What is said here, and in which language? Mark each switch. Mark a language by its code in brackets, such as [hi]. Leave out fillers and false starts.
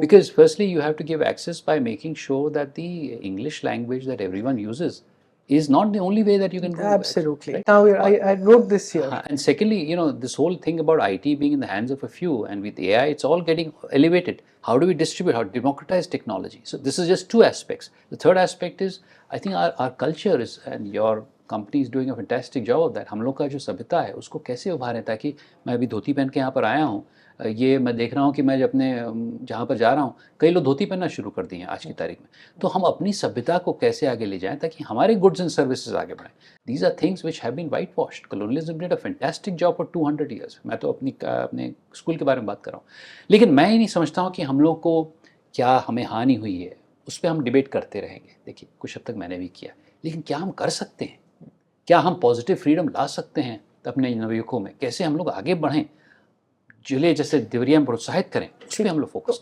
[en] Because firstly, you have to give access by making sure that the English language that everyone uses is not the only way that you can go. Absolutely. Right? Now, I wrote this here. And secondly, you know, this whole thing about IT being in the hands of a few, and with AI, it's all getting elevated. How do we distribute, how to democratize technology? So this is just two aspects. The third aspect is, I think our culture is, and your company is doing a fantastic job of that. [hi] हम लोग का जो सभ्यता है उसको कैसे उभारें, ताकि मैं अभी धोती पहन के यहाँ पर आया हूँ, ये मैं देख रहा हूँ कि मैं अपने जहाँ पर जा रहा हूँ कई लोग धोती पहनना शुरू कर दिए हैं आज की तारीख में। तो हम अपनी सभ्यता को कैसे आगे ले जाएं ताकि हमारे गुड्स एंड सर्विसेज आगे बढ़ें। [en] These are things which have been whitewashed. Colonialism did a fantastic job for 200 years. [hi] मैं तो अपने स्कूल के बारे में बात कर रहा हूँ, लेकिन मैं ही नहीं समझता हूँ कि हम लोग को क्या हमें हानि हुई है, उस पर हम डिबेट करते रहेंगे। देखिए, कुछ हद तक मैंने भी किया, लेकिन क्या हम कर सकते हैं? क्या हम पॉजिटिव फ्रीडम ला सकते हैं अपने नवयुगों में? कैसे हम लोग आगे बढ़ें, जिले जैसे देवरिया में प्रोत्साहित करें, उस पर हम लोग फोकस।